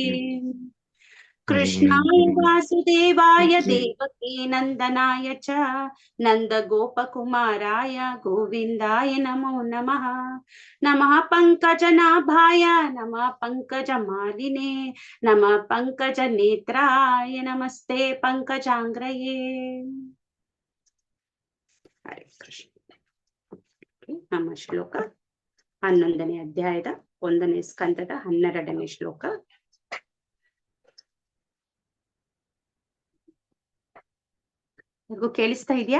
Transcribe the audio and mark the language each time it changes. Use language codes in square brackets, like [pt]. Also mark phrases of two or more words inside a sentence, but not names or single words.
[sa] ಕೃಷ್ಣಾಯ ವಾಸುದೇವಾಯ ದೇವಕೀ ನಂದನಾಯ ಚ ನಂದ ಗೋಪಕುಮಾರಾಯ ಗೋವಿಂದಾಯ ನಮೋ ನಮಃ. ನಮಃ ಪಂಕಜನಾಭಾಯ ನಮಃ ಪಂಕಜಮಾಲಿನೇ ನಮಃ ಪಂಕಜನೇತ್ರಾಯ ನಮಸ್ತೆ ಪಂಕಜಾಂಗ್ರಯೇ. ಹರೇ ಕೃಷ್ಣ. [kn] ನಮ್ಮ ಶ್ಲೋಕ 11ನೇ ಅಧ್ಯಾಯದ 1ನೇ ಸ್ಕಂದದ 12ನೇ ಶ್ಲೋಕ. ನಿಮಗೂ ಕೇಳಿಸ್ತಾ ಇದೆಯಾ?